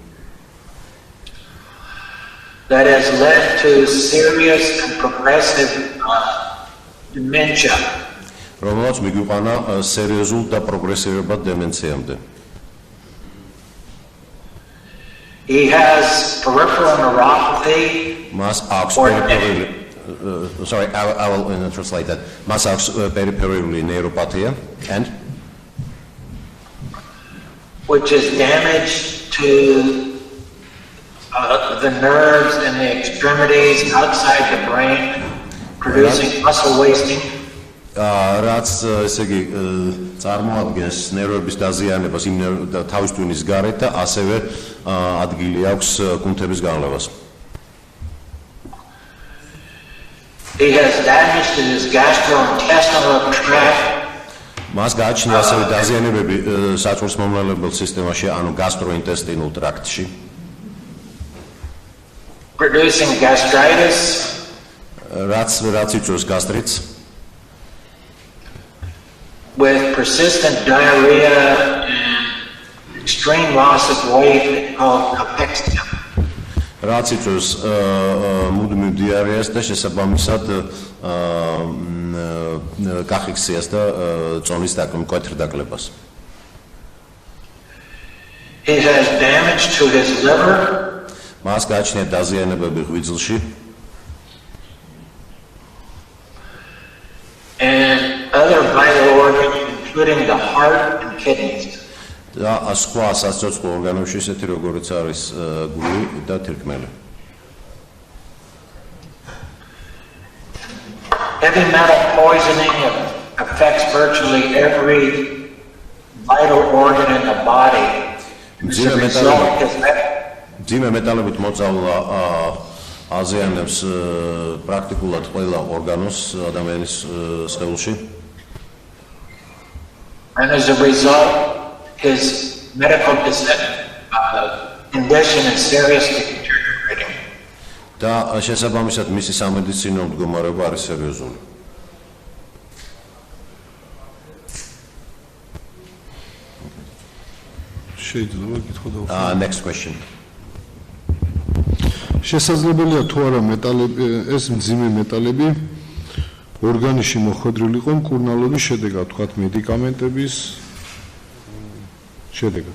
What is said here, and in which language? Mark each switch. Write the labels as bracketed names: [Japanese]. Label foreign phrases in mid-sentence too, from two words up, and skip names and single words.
[English] That has led to serious and progressive dementia. [Georgian] რომელსაც მიგვიყვანა სერიოზულ და პროგრესირებად დემენციამდე. [English] He has peripheral neuropathy. [Georgian] Მას აქვს პერიფერიული [English] sorry, I will translate that. [Georgian] Მას აქვს პერიფერიული ნეიროპათია and [English] which is damage to the nerves and the extremities outside the brain, producing muscle wasting. [Georgian] რაც ესე იგი წარმოადგენს ნერვების დაზიანებას იმ თავის ტვინის გარეთ და ასევე ადგილი აქვს კუნთების განლევას. [English] He has damage to his gastrointestinal tract. [Georgian] მას გააჩნია ასევე დაზიანებები საწვრთნელმომრავლებელ სისტემაში, ანუ [English] gastrointestinal tract- [Georgian] ში. [English] Producing gastritis. [Georgian] რაც იწვევს გასტრიტს. [English] With persistent diarrhea and extreme loss of weight called Kavkasia. [Georgian] რაც იწვევს მუდმივ დიარეას და შესაბამისად კავკასიას და წონის მკვეთრ დაკლებას. [English] He has damage to his liver. [Georgian] მას გააჩნია დაზიანებები ღვიძლში. [English] And other vital organs, including the heart and kidneys. [Georgian] და სხვა სასიცოცხლო ორგანოებში ისეთი როგორიც არის გული და თირკმელი. [English] Heavy metal poisoning affects virtually every vital organ in the body. [Georgian] ძიმე მეტალებით მოწამვლა აზიანებს პრაქტიკულად ყველა ორგანოს ადამიანის სხეულში. [English] And as a result, his medical condition is seriously deteriorating. [Georgian] და შესაბამისად მისი სამედიცინო მდგომარეობა არის სერიოზული. შეიძლება გითხრა და [English] Next question. [Georgian] შესაძლებელია თუ არა მეტალები ეს მძიმე მეტალები ორგანიზმში მოხვედრილიყო მკურნალობის შედეგად, თქვათ მედიკამენტების შედეგად.